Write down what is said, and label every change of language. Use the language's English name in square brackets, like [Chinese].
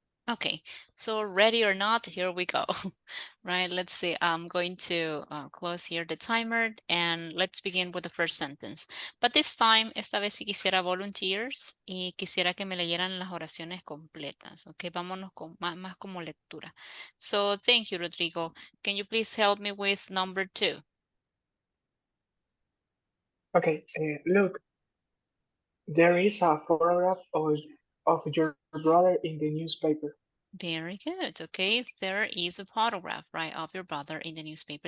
[English] Okay, so ready or not, here we go. Right, let's see. I'm going to close here the timer and let's begin with the first sentence. But this time, [Spanish] esta vez sí quisiera volunteers y quisiera que me leyeran las oraciones completas. Ok, vámonos con más como lectura. [English] So, thank you, Rodrigo. Can you please help me with number 2? Okay, look, there is a photograph of your brother in the newspaper. Very good. Okay, there is a photograph, right, of your brother in the newspaper.